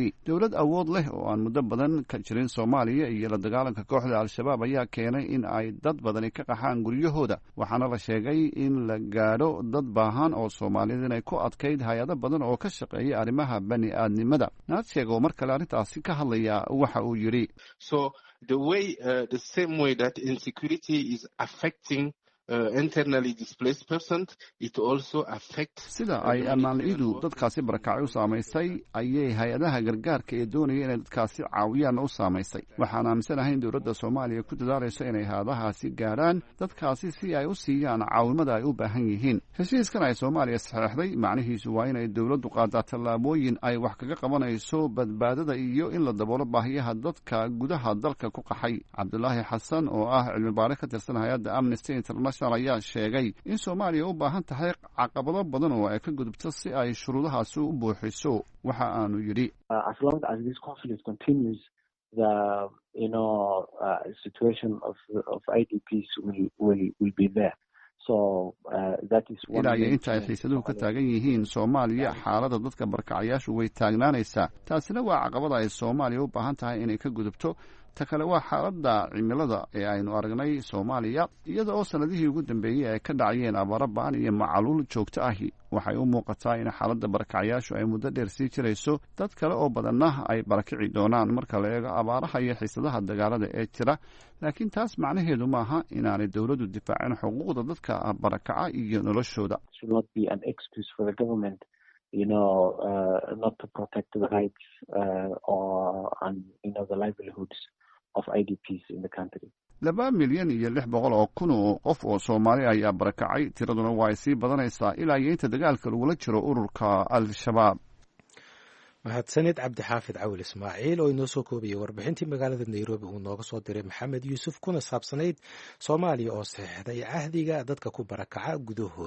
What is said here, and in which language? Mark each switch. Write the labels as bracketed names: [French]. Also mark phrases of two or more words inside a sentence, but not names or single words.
[Somali] dowlad awood leh oo aan muddo badan ka jirin Soomaaliya iyo la dagaalanka kooxda Al-Shabaab ayaa keenay in ay dad badani ka qaxaan guryahooda. waxaana la sheegay in la gaadho dad baahan oo Soomaaliyeed inay ku adkayd hay-ado badan oo ka shaqeeya arrimaha bani aadnimada. naadshego mar kale arrintaasi ka hadlaya waxa uu yidhi [English] so the same way that insecurity is affecting internally displaced persons, it also affects [Somali] sida ay ammaanlidu dadkaasi barakacay u saamaysay ayay hay-adaha gargaarka ee doonaya inay dadkaasi caawiyaan u saamaysay. waxaan aaminsanahay in dowladda Soomaaliya ku dadaalayso inay hay'adahaasi gaaraan dadkaasi si ay u siiyaan caawimada ay u baahan yihiin. heshiiskan ay Soomaaliya saxeexday macnihiisu waa inay dowladdu qaadaa tallaabooyin ay wax kaga qabanayso badbaadada iyo in la daboolo baahiyaha dadka gudaha dalka ku qaxay. Cabdulaahi Xasan oo ah cilmi baare ka tirsan hay'adda Amnesty International ayaa sheegay in Soomaaliya u baahan tahay caqabado badan oo ay ka gudubto si ay shuruudahaasi u buuxiso. waxa aanu yidhi [English] as long as this conflict continues, the situation of IDPs will be there. [Somali] ilaa iyo inta ay xiisaduhu ka taagan yihiin Soomaaliya xaaladda dadka barakacayaashu way taagnaanaysaa. taasina waa caqabada ay Soomaaliya u baahan tahay inay ka gudubto. ta kale waa xaaladda cimilada ee aynu aragnay Soomaaliya iyada oo sanadihii ugu dambeeyey ay ka dhacayeen abaaro ba'an iyo macaluul joogto ahi. waxay u muuqataa in xaaladda barakacayaashu ay muddo dheer sii jirayso. dad kale oo badanna ay barakici doonaan marka la eego abaaraha iyo xiisadaha dagaalada ee jira. laakiin taas macnaheedu maaha inaanay dowladdu difaacin xuquuqda dadka barakaca iyo noloshooda. [English] not to protect the rights or the livelihoods of IDPs in the country. [Somali] 2 milyan iyo 600 oo kun oo qof oo Soomaali ayaa barakacay. tiraduna waa sii badanaysaa ilaa iyo inta dagaalka lagula jiro ururka Al-Shabaab. mahadsanid Cabdixaafid Cawil Ismaaciil oo inoo soo koobiyay warbixintii magaalada Nairobi uu nooga soo diray Maxamed Yuusuf kuna saabsanayd Soomaaliya oo saxeexday ahdiga dadka ku barakaca gudahooda.